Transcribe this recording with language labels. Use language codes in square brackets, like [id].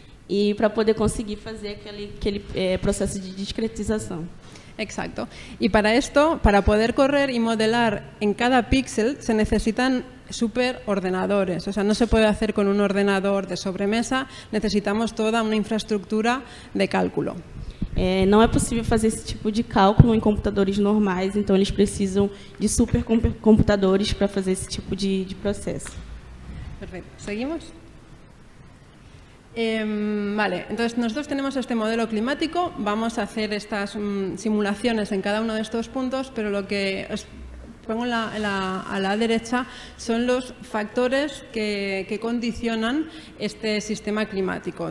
[pt] E para poder conseguir fazer aquele processo de discretização. [es] Exacto. Y para esto, para poder correr y modelar en cada píxel, se necesitan superordenadores. O sea, no se puede hacer con un ordenador de sobremesa, necesitamos toda una infraestructura de cálculo. [pt] Não é possível fazer esse tipo de cálculo em computadores normais, então eles precisam de supercomputadores para fazer esse tipo de processo. [es] Perfecto. ¿Seguimos? Vale, entonces nosotros tenemos este modelo climático, vamos a hacer estas simulaciones en cada uno de estos puntos, pero lo que os pongo a la derecha son los factores que condicionan este sistema climático.